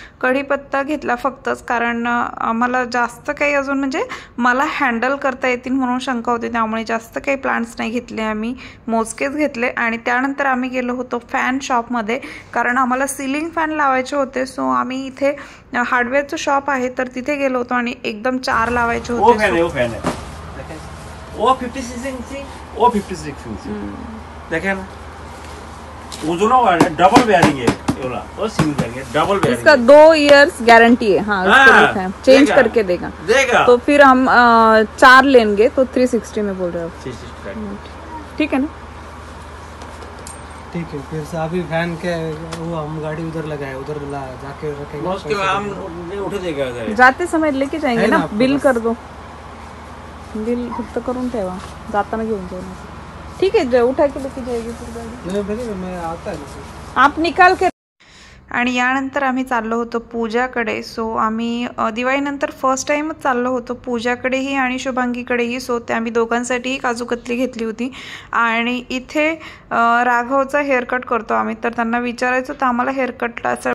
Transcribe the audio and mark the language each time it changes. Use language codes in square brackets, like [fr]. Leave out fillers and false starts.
[mr] कढीपत्ता घेतला फक्तच कारण आम्हाला जास्त काही अजून म्हणजे मला हँडल करता येतील म्हणून शंका होती, त्यामुळे जास्त काही प्लांट्स नाही घेतले, आम्ही मोजकेच घेतले. आणि त्यानंतर आम्ही गेलो होतो फॅन शॉपमध्ये, कारण आम्हाला सीलिंग फॅन लावायचे होते. सो आम्ही इथे हार्डवेअरचं शॉप आहे तर तिथे गेलो होतो आणि एकदम 4 लावायचे होते. [hi] वो 56 इंची, वो 56 इंची. देखा ना, वो जो ना डबल बेयरिंग है, एवला और सिंगल बेयरिंग है, डबल बेयरिंग. इसका 2 इयर्स गारंटी है. हाँ, उसको लिखा है, चेंज करके देगा. तो फिर हम 4 लेंगे तो 360 में बोल रहे हो. 360 ठीक है ना. ठीक है, फिर से अभी फैन के वो हम गाड़ी उधर लगाए, उधर जाके रखेंगे. उसके बाद हम नहीं उठे देगा उधर. जाते समय लेके जाएंगे ना. बिल कर दो, [mr] बिल फक्त करून ठेवा, जाताना घेऊन जाऊ. [hi] ठीक है, उठा के लेके जाएगी फिर गाड़ी. मैं आता है, आप निकाल के. [mr] आणि यानंतर आम्ही चाललो होतो पूजाकडे. सो आम्ही दिवाळीनंतर फर्स्ट टाईमच चाललो होतो पूजाकडेही आणि शुभांगीकडेही. सो ते आम्ही दोघांसाठीही काजू कतली घेतली होती. आणि इथे राघवचा हेअरकट करतो आम्ही, तर त्यांना विचारायचं होतं आम्हाला हेअरकटला.